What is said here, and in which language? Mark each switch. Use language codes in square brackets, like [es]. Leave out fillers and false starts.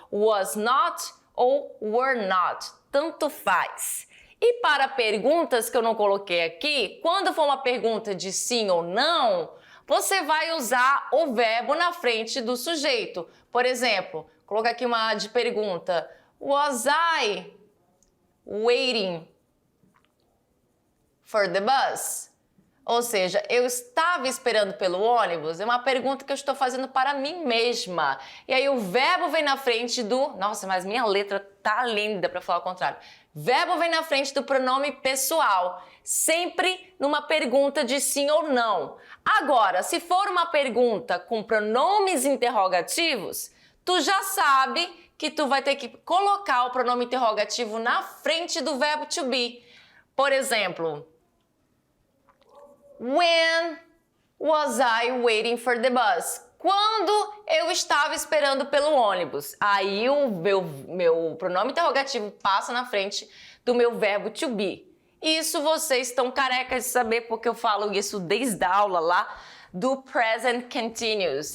[en] Was not [pt] ou [en] were not. [pt] Tanto faz. E para perguntas que eu não coloquei aqui, quando for uma pergunta de sim ou não, você vai usar o verbo na frente do sujeito. Por exemplo, colocar aqui uma de pergunta. [en] Was I waiting for the bus? [pt] Ou seja, eu estava esperando pelo ônibus? É uma pergunta que eu estou fazendo para mim mesma. E aí o verbo vem na frente do... Nossa, mas minha letra tá linda para falar o contrário. Verbo vem na frente do pronome pessoal. Sempre numa pergunta de sim ou não. Agora, se for uma pergunta com pronomes interrogativos, tu já sabe que tu vai ter que colocar o pronome interrogativo na frente do verbo to be. Por exemplo, [en] when was I waiting for the bus? [pt] Quando eu estava esperando pelo ônibus. Aí o meu pronome interrogativo passa na frente do meu verbo to be. Isso vocês estão carecas de saber, porque eu falo isso desde a aula lá do present continuous.